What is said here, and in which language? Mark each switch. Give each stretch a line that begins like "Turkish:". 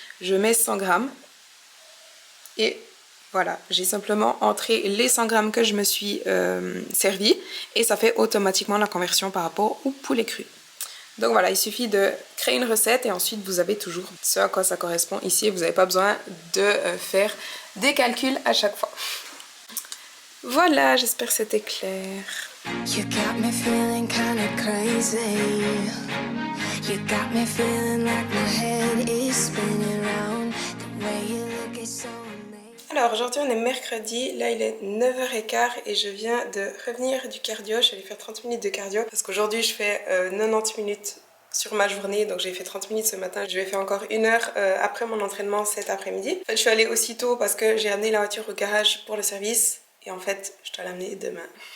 French: Je mets 100 g et voilà, j'ai simplement entré les 100 g que je me suis servi et ça fait automatiquement la conversion par rapport au poulet cru. Donc voilà, il suffit de créer une recette et ensuite vous avez toujours ce à quoi ça correspond ici et vous n'avez pas besoin de faire des calculs à chaque fois. Voilà, j'espère que c'était clair.
English: You got me feeling kinda crazy. You got me feeling like my head is spinning round. The way you look is so amazing.
French: Alors aujourd'hui on est mercredi, là il est 9h15 et je viens de revenir du cardio. Je suis allée faire 30 minutes de cardio parce qu'aujourd'hui je fais 90 minutes sur ma journée, donc j'ai fait 30 minutes ce matin, je vais faire encore 1 heure après mon entraînement cet après-midi. En fait je suis allée aussitôt parce que j'ai amené la voiture au garage pour le service et en fait je dois l'amener demain.